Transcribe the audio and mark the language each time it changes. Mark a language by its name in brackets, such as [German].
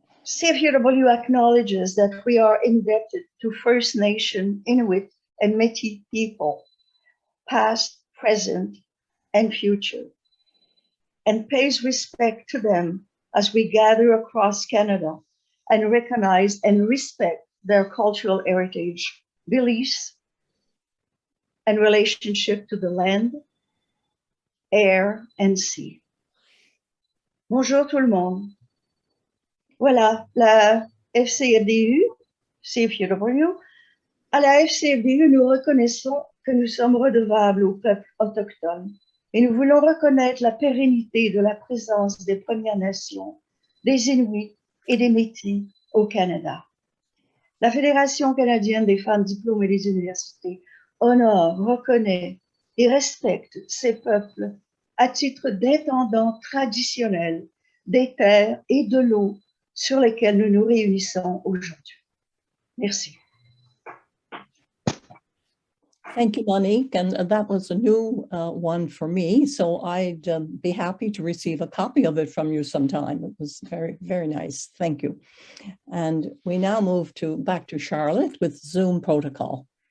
[English] CFUW acknowledges that we are indebted to First Nation, Inuit, and Métis people, past, present, and future, and pays respect to them as we gather across Canada and recognize and respect their cultural heritage, beliefs, and relationship to the land, air, and sea. [French] Bonjour tout le monde. Voilà, la FCFDU, CFUW, à la FCFDU, nous reconnaissons que nous sommes redevables aux peuples autochtones et nous voulons reconnaître la pérennité de la présence des Premières Nations, des Inuits et des Métis au Canada. La Fédération canadienne des femmes diplômées des universités honore, reconnaît et respecte ces peuples à titre d'intendants traditionnels des terres et de l'eau sur lesquelles nous nous réunissons aujourd'hui. Merci. [English] Thank you, Monique, and that was a new one for me, so I'd be happy to receive a copy of it from you sometime. It was very, very nice. Thank you. And we now move back to Charlotte with Zoom protocol.